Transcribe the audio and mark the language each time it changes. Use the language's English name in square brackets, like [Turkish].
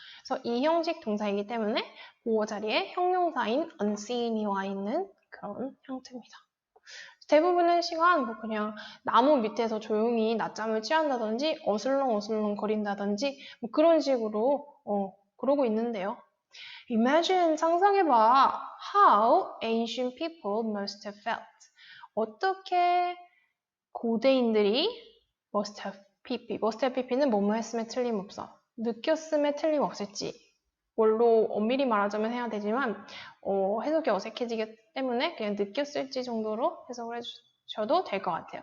[Korean] 그래서 이 형식 동사이기 때문에 보호 자리에 형용사인 unseen이 와 있는 그런 형태입니다. 대부분의 시간 뭐 그냥 나무 밑에서 조용히 낮잠을 취한다든지 어슬렁어슬렁 거린다든지 뭐 그런 식으로 그러고 있는데요. [English] Imagine [Korean] 상상해봐 [English] how ancient people must have felt. [Korean] 어떻게 고대인들이 must have pp, must have pp는 뭐뭐 했음에 틀림없어. 느꼈음에 틀림없을지. 뭘로 엄밀히 말하자면 해야 되지만 해석이 어색해지기 때문에 그냥 느꼈을지 정도로 해석을 해주셔도 될 것 같아요.